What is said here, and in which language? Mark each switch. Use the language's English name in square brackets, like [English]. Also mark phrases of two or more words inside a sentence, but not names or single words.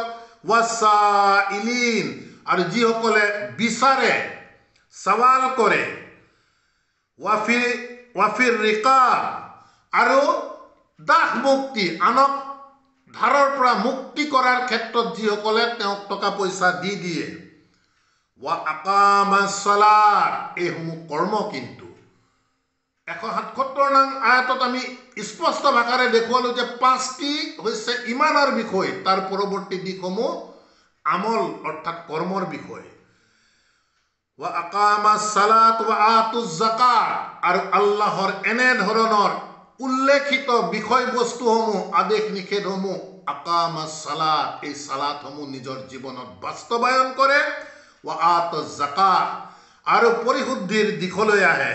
[Assamese] ওয়াসাইলিন, আৰু যিসকলে বিচাৰে, সৱাল কৰে। [Arabic] وفي الرقاب, [Assamese] আৰু দাস মুক্তি, আনক ধাৰৰ পৰা মুক্তি কৰাৰ ক্ষেত্ৰত যিসকলে তেওঁক টকা পইচা দি দিয়ে। [Arabic] وأقام الصلاة, [Assamese] এইসমূহ কৰ্ম। কিন্তু 177 নং আয়াতত আমি স্পষ্ট ভাষাৰে দেখুৱালো যে 5টি হৈছে ইমানৰ বিষয়, তাৰ পৰৱৰ্তী দিশসমূহ আমল অৰ্থাৎ কৰ্মৰ বিষয়। [Arabic] وأقام الصلاة وآتى الزكاة, [Assamese] আৰু আল্লাহৰ এনে ধৰণৰ উল্লেখিত বিষয়বস্তুসমূহ, আদেশ নিষেধসমূহ, [Arabic] أقام الصلاة, [Assamese] এই সালাতসমূহ নিজৰ জীৱনত বাস্তৱায়ন কৰে। [Arabic] وآتى الزكاة, [Assamese] আৰু পৰিশুদ্ধিৰ দিশলৈ আহে।